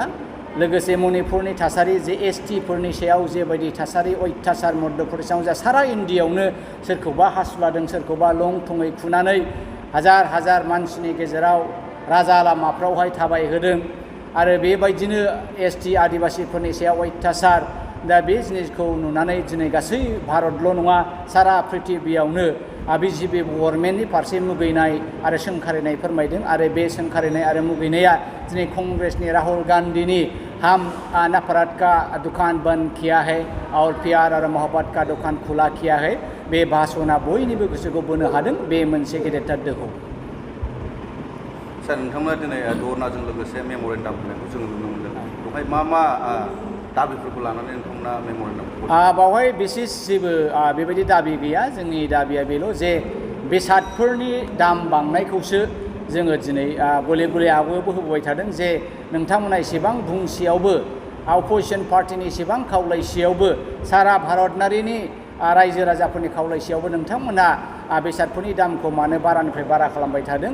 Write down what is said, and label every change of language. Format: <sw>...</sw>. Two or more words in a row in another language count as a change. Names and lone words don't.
<brx>लोगोसे मणिपुरनि थासारि जे ST फोरनि सायाव जेबायदि थासारि अयथासार मध्य प्रदेशआव जा सारा इण्डियायावनो सोरखौबा हासुलादों सोरखौबा लं थङै खुनानै हाजार मानसिनि गेजेराव राजा लामाफ्रावहाय थाबायहोदों आरो बेबायदिनो ST आदिबासिफोरनि सायाव अयथासार। दा बे जिनिसखौ नुनानै दिनै गासै भारतल' नङा सारा प्रिथिबियावनो BJP गभर्नमेन्टनि फारसे मुगैनाय आरो सोंखारिनाय फोरमायदों आरो बे सोंखारिनाय आरो मुगैनाया दिनै कंग्रेसनि राहुल गान्धीनि</brx> <hi>हम नफरत का दुकान बंद किया है और प्यार और मोहब्बत का दुकान खुला किया है</hi> <brx>बे भाषणा बयनिबो गोसोखौ बोनो हादों। बे मोनसे गेदेरथार दोहौ। सार नोंथांमोना दिनै धरनाजों लोगोसे मेम'रेन्डाम होनायखौ जों नुनो मोनदों। बेवहाय मा दाबिफोरखौ लानानै नोंथांमोना मेम'रेन्डामखौ बावहाय बिसेस जेबो बेबायदि दाबि गैया। जोंनि दाबिया बेल' जे बेसादफोरनि दाम बांनायखौसो जोङो दिनै गले गले आवगायावबो होबोबाय थादों जे नोंथांमोना एसेबां बुंसेयावबो अपोजिसन पार्टिनि एसेबां खावलायसेयावबो सारा भारतनारिनि रायजो राजाफोरनि खावलायसेयावबो नोंथांमोना बेसादफोरनि दामखौ मानो बारानिफ्राय बारा खालामबाय थादों।</brx>